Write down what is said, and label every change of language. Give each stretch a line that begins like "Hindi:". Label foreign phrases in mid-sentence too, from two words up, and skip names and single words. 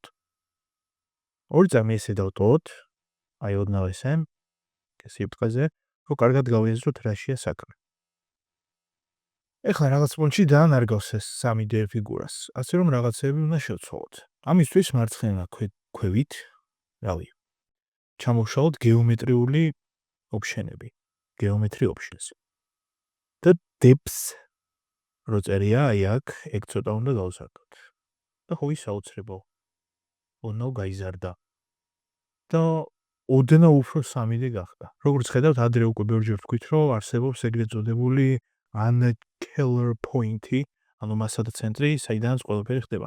Georgian: ორი წამი ესე დავტოვოთ, აი ოდნავ ესე, სიბრტყეზე, რომ კარგად გავიაზროთ რაშია საქმე. ეხლა რაღაც პონჩი ძალიან არ გავს ეს 3D ფიგურას, ასე რომ რაღაცეები უნდა შევცვალოთ. ამისთვის მარცხენა ქვევით, რავი, ჩამოვშალოთ გეომეტრიული ოფშენები,
English: geometry options.
Georgian: და depth რო წერია აი აქ, ეგ ცოტა უნდა გავზარდოთ. და ხო ის აუცილებლო. ოდნავ გაიზარდა. და ოდნავ უფრო 3D გახდა. როგორც ხედავთ, ადრე უკვე ბევრჯერ ვთქვით, რომ არსებობს ეგრეთ წოდებული
English: uncolor point-
Georgian: ი, ანუ მასა და ცენტრი, საიდანაც ყველაფერი ხდება.